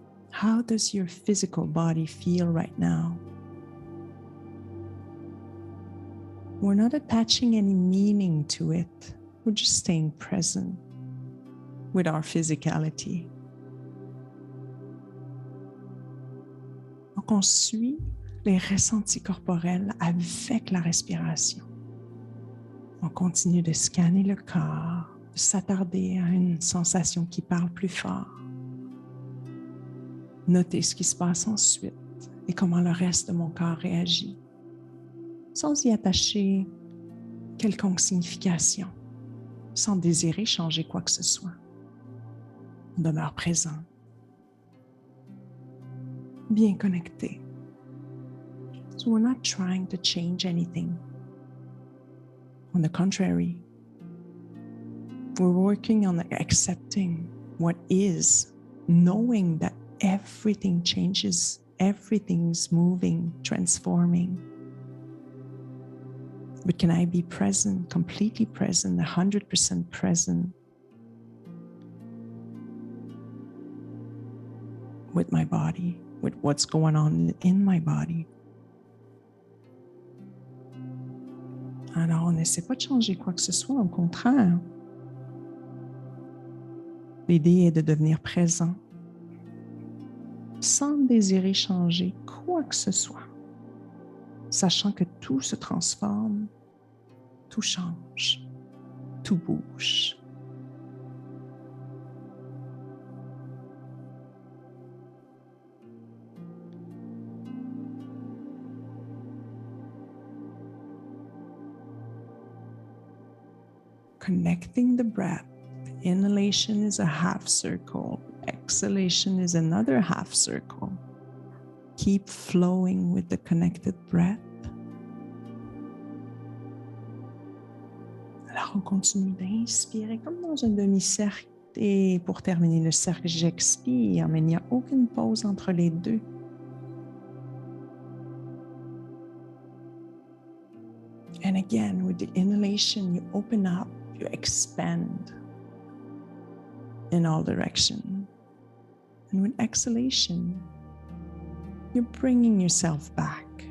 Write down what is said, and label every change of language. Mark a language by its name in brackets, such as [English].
[English] How does your physical body feel right now? We're not attaching any meaning to it. We're just staying present with our physicality. [French] Donc, on suit les ressentis corporels avec la respiration. On continue de scanner le corps, de s'attarder à une sensation qui parle plus fort. Noter ce qui se passe ensuite et comment le reste de mon corps réagit, sans y attacher quelconque signification, sans désirer changer quoi que ce soit. On demeure présent, bien connecté. [English] So we're not trying to change anything. On the contrary, we're working on accepting what is, knowing that everything changes, everything's moving, transforming. But can I be present, completely present, 100% present with my body, with what's going on in my body? [French] Alors, on n'essaie pas de changer quoi que ce soit, au contraire. L'idée est de devenir présent sans désirer changer quoi que ce soit, sachant que tout se transforme, tout change, tout bouge. [English] Connecting the breath. Inhalation is a half circle. Exhalation is another half circle. Keep flowing with the connected breath. [French] Alors, on continue d'inspirer comme dans un demi-cercle. Et pour terminer le cercle, j'expire, mais il n'y a aucune pause entre les deux. [English] And again, with the inhalation, you open up, you expand in all directions. And with exhalation, you're bringing yourself back.